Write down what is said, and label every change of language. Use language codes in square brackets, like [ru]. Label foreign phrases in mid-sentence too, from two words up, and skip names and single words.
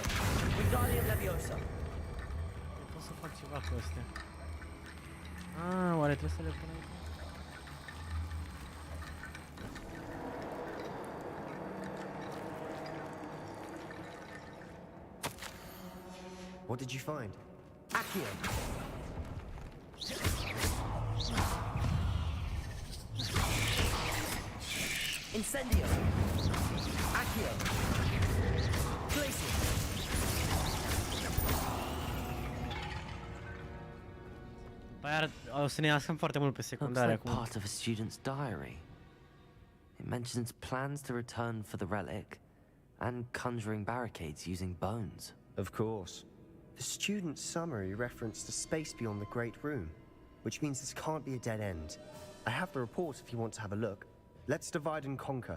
[ro] Wingardium Leviosa. Pot să fac ceva cu astea. Ah, oare trebuie să le pun aici? [en] What did you find? [ro] Accio. Incendio. Accio. Glacier. O să ne ascăm foarte mult pe secundare [en] Looks like [ro] acum. [en] part of a student's diary. It mentions plans to return for the relic and conjuring barricades using bones. Of course. The student's summary referenced a space beyond the Great Room, which means this can't be a dead end. I have the report if you want to have a look. Let's divide and conquer.